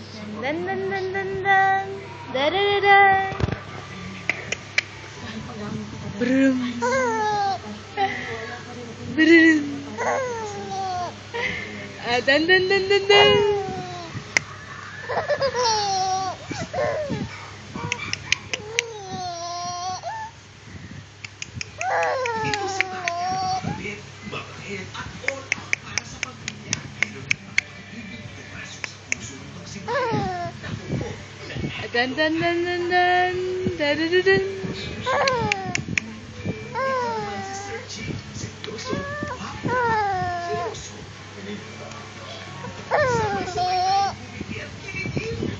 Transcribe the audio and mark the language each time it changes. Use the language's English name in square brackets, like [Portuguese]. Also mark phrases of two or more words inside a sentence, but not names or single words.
[Filipino] Dan dan dan dan dan. Da da da da. Brum. Brum. Dan dan dan dan dan. Ito si Tanya, kapatid, mabait at [English] all out [Filipino] para sa pamilya. Meron ng mga pag-ibig pumasok sa puso nitong si Maya. Naku po, Dan dan dan dan dan. Da da da dan. ito naman si Sergi, seryoso, wapo, seryoso. Sabay-sabay tayong bumiti at kinitin.